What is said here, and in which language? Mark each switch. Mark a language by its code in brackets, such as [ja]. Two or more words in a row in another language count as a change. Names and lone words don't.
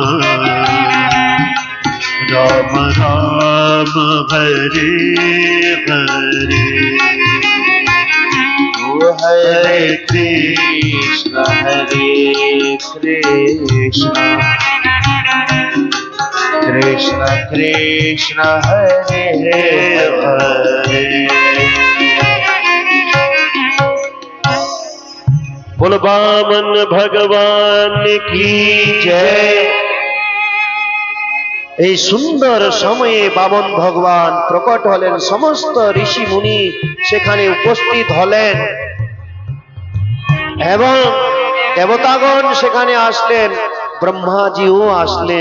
[hi] राम हरे हरे हरे कृष्ण कृष्ण कृष्ण हरे हरे बोल वामन भगवान की जय। [bn] এই সুন্দর সময়ে বামন ভগবান প্রকট হলেন, সমস্ত ঋষি মুনি সেখানে উপস্থিত হলেন এবং দেবতাগণ সেখানে আসলেন, ব্রহ্মাজিও আসলেন।